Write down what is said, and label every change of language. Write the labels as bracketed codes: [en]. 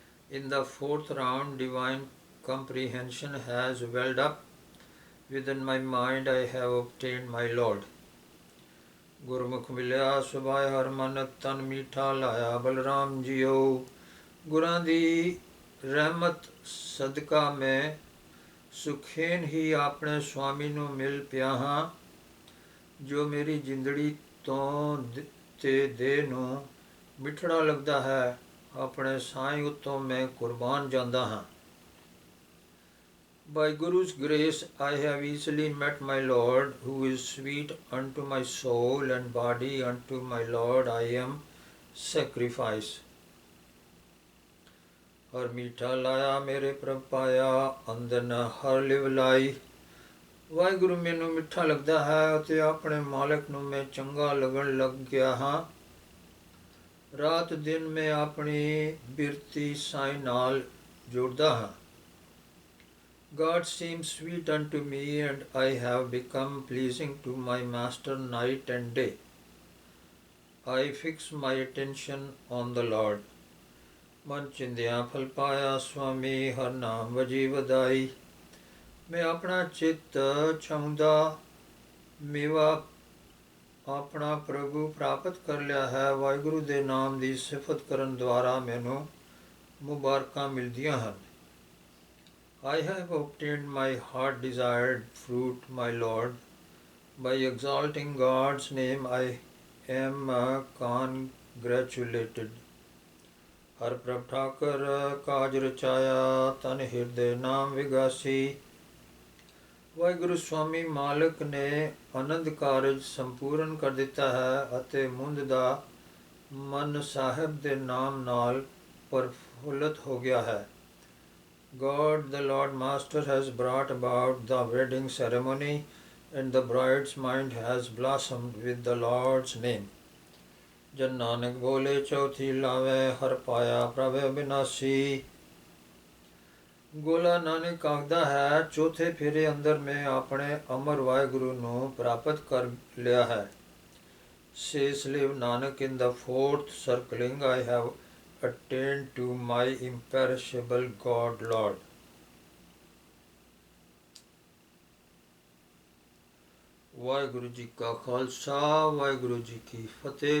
[en] In the fourth round, divine comprehension has welled up within my mind. I have obtained my Lord. [pa] ਗੁਰਮੁਖ ਮਿਲਿਆ ਸੁਭਾਏ ਹਰ ਮਨ ਤਨ ਮੀਠਾ ਲਾਇਆ Balram JIO. ਗੁਰਾਂ ਦੀ ਰਹਿਮਤ ਸਦਕਾ ਮੈਂ ਸੁਖੇਨ ਹੀ ਆਪਣੇ ਸਵਾਮੀ ਨੂੰ ਮਿਲ ਪਿਆ ਹਾਂ, ਜੋ ਮੇਰੀ ਜਿੰਦੜੀ ਤੋਂ ਤੇ ਦੇਹ ਨੂੰ ਮਿੱਠੜਾ ਲੱਗਦਾ ਹੈ। ਆਪਣੇ ਸਾਈਂ ਉੱਤੋਂ ਮੈਂ ਕੁਰਬਾਨ ਜਾਂਦਾ ਹਾਂ। [en] By Guru's grace I have easily met my Lord, who is sweet unto my soul, and body unto my Lord I am sacrifice. [pa] ਹਰ ਮੀਠਾ ਲਾਇਆ ਮੇਰੇ ਪ੍ਰਭ ਪਾਇਆ, ਅੰਦਨ ਹਰ ਲਿਵ ਲਾਈ। ਵਾਹਿਗੁਰੂ ਮੈਨੂੰ ਮਿੱਠਾ ਲੱਗਦਾ ਹੈ ਅਤੇ ਆਪਣੇ ਮਾਲਕ ਨੂੰ ਮੈਂ ਚੰਗਾ ਲੱਗਣ ਲੱਗ ਗਿਆ ਹਾਂ। ਰਾਤ ਦਿਨ ਮੈਂ ਆਪਣੀ ਬਿਰਤੀ ਸਾਈਂ ਨਾਲ ਜੋੜਦਾ ਹਾਂ। [en] God seems sweet unto me, and I have become pleasing to my Master night and day. I fix my attention on the Lord. [pa] ਮਨ ਚਿੰਦਿਆਂ ਫਲ ਪਾਇਆ ਸੁਆਮੀ, ਹਰ ਨਾਮ ਵਜੀ ਵਧਾਈ। ਮੈਂ ਆਪਣਾ ਚਿੱਤ ਚਾਹੁੰਦਾ ਮੇਵਾ ਆਪਣਾ ਪ੍ਰਭੂ ਪ੍ਰਾਪਤ ਕਰ ਲਿਆ ਹੈ। ਵਾਹਿਗੁਰੂ ਦੇ ਨਾਮ ਦੀ ਸਿਫਤ ਕਰਨ ਦੁਆਰਾ ਮੈਨੂੰ ਮੁਬਾਰਕਾਂ ਮਿਲਦੀਆਂ ਹਨ। [en] I have obtained my heart desired fruit, my Lord. By exalting God's name I am congratulated. [pa] ਹਰ ਪ੍ਰਭ ਠਾਕਰ ਕਾਜ ਰਚਾਇਆ, ਤਨ ਹਿਰਦੇ ਨਾਮ ਵਿਗਾਸੀ। ਵਾਹਿਗੁਰੂ ਸਵਾਮੀ ਮਾਲਕ ਨੇ ਆਨੰਦ ਕਾਰਜ ਸੰਪੂਰਨ ਕਰ ਦਿੱਤਾ ਹੈ ਅਤੇ ਮੁੰਦ ਦਾ ਮਨ ਸਾਹਿਬ ਦੇ ਨਾਮ ਨਾਲ ਪ੍ਰਫੁੱਲਤ ਹੋ ਗਿਆ ਹੈ। [en] God, the Lord Master, has brought about the wedding ceremony, and the bride's mind has blossomed with the Lord's name. [pa] ਜਨ ਨਾਨਕ ਬੋਲੇ ਚੌਥੀ ਲਾਵੇ, ਹਰ ਪਾਇਆ ਪ੍ਰਭ ਅਬਿਨਾਸੀ। ਗੋਲਾ ਨਾਨਕ ਆਖਦਾ ਹੈ, ਚੌਥੇ ਫੇਰੇ ਅੰਦਰ ਮੈਂ ਆਪਣੇ ਅਮਰ ਵਾਹਿਗੁਰੂ ਨੂੰ ਪ੍ਰਾਪਤ ਕਰ ਲਿਆ ਹੈ। [en] Says live Nanak, in the fourth circling I have attained to my imperishable God Lord. [pa] Waheguru ji ਕਾ ਖਾਲਸਾ, ਵਾਹਿਗੁਰੂ ਜੀ ਕੀ ਫਤਿਹ।